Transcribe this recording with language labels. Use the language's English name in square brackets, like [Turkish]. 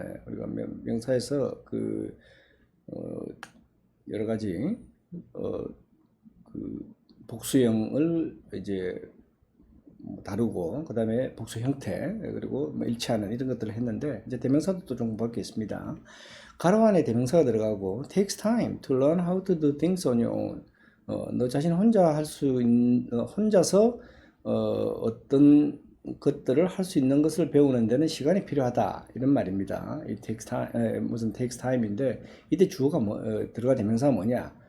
[Korean] 우리가 명사에서 어, 여러 가지 어, 복수형을 이제 다루고 그다음에 복수 형태 그리고 일치하는 이런 것들을 했는데 이제 대명사도 또 좀 볼 게 있습니다. 가로 안에 대명사가 들어가고 [English] takes time to learn how to do things on your own. [Korean] 너 자신 혼자 할 수 있는 혼자서 어떤 것들을 할 수 있는 것을 배우는 데는 시간이 필요하다 이런 말입니다. 이 [English] takes time [Korean] 무슨 takes time인데 이때 주어가 들어가 대명사가 뭐냐?